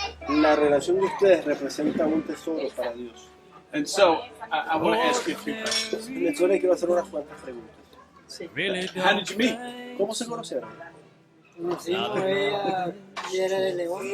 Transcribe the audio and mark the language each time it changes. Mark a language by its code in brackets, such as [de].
[es] La relación de ustedes representa un tesoro para Dios. [en] And so I want to ask you a few questions. [es] Entonces le quiero hacer unas cuantas preguntas. [en] Sí. How did you meet? [es] ¿Cómo se conocieron? Conocimos, ella era de León.